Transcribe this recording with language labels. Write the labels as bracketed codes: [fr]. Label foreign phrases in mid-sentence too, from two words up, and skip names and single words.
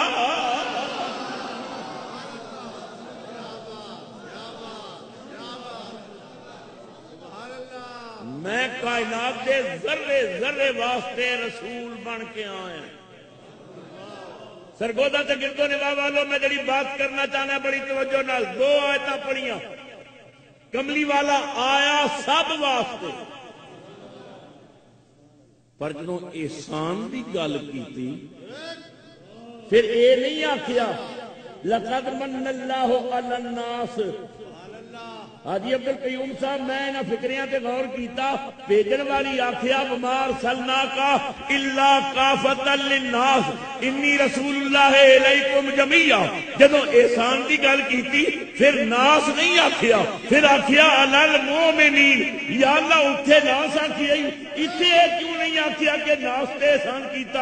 [pa] میں کائنات دے ذرے ذرے واسطے رسول بن کے آیا۔ سرگودا تے گردوں نواح والوں، میں جڑی بات کرنا چاہنا بڑی توجہ نال، دو آیتاں پڑھیاں۔ کملی والا آیا سب واسطے، پر جدوں احسان دی گل کیتی پھر اے نہیں آکھیا [ar] لقد من اللہ علی الناس۔ [pa] حاجی عبد القیوم صاحب میں انہاں فکریاں تے غور کیتا، بھیجن والی آکھیا [ar] وما ارسلناک الا کافۃ للناس انی رسول اللہ الیکم جمیعا۔ [pa] جدوں احسان دی گل کیتی پھر ناس نہیں آکھیا، پھر آکھیا [ar] علی المؤمنین۔ [pa] یا اللہ اتھے ناس آکھیا، اتھے کیوں نہیں آکھیا کہ ناس تے احسان کیتا؟